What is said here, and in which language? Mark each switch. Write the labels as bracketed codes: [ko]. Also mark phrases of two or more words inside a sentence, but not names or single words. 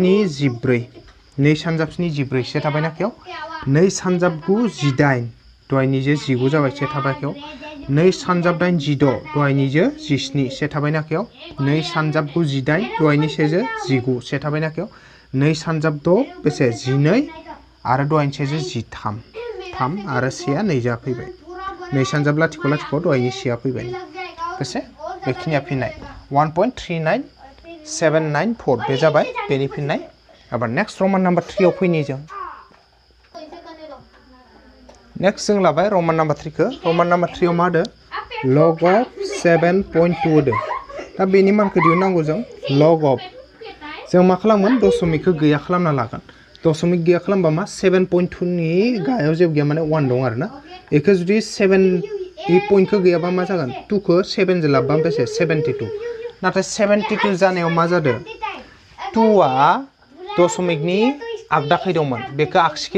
[brx] 14 से थाबाय नाखियाव 2 सानजाब 9 18 दहायनि जे 19 जाबाय से थाबाय नाखियाव 2 सानजाब 8 16 दहायनि जे 17 से थाबाय नाखियाव 2 सानजाब 9 18 दहायनि से जे 19 से थाबाय नाखियाव 2 सानजाब 6 बेसे 12 आरो दहायनि से जे 13 3 आरो सेया 2 जा फैबाय 2 सानजाब लाथिख' लाथिख' दहायनि सेया फैबाय बेसे बेखिनिया फिननाय 1.39794 बे जाबाय बेनि फिननाय एबार [en] next Roman number [brx] 3 आव फैनि जों नेक्स्ट जों लाबाय [en] Roman number [brx] 3 खौ [en] Roman number [brx] 3 आव मा होदो [en] log of 7.2 [brx] होदो दा बेनि मानखौ दिहुननांगौ जों log of जों मा खालामगोन दशमिकखौ गैया खालामना लागोन दशमिक गैया खालामबा मा 7.2 नि गाहायाव जेबो गैया माने 1 दं आरोना बेखौ जुदि 7 इ पइन्टखौ गैयाबा मा जागोन 2 खौ 7 जों लाबबा बेसे 72 नाथाय 72 जानायाव मा जादों 2 आ दशमिकनि आगदाखै दंमोन बेखौ आगसिखै